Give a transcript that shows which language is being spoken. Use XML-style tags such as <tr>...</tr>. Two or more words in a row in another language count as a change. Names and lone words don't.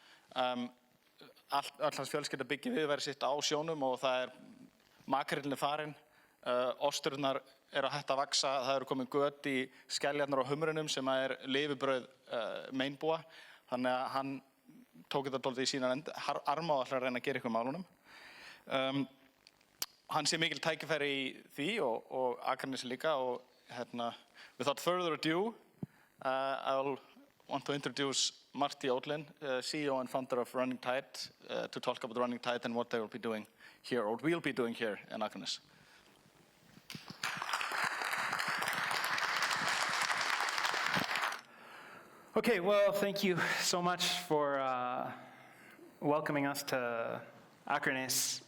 <is>Öll hans fjölskylda byggir viðurværi sitt á sjónum og það makrillinn farinn, osturnar að hætta að vaxa, það eru komin göt í skeljarnar á humrinum sem lifibrauð Maine-búa, þannig að hann tók þetta dálítið í sína arma og ætlar að reyna að gera eitthvað málunum. Hann sé mikil tækifæri í því og Akranesi líka og</is> <en>without further ado, I'll want to introduce Marty Odlin, CEO and founder of Running Tide, to talk about Running Tide and what they will be doing here, or will be doing here in Akranesi. Okay, well, thank you so much for welcoming us to Akranesi.</en>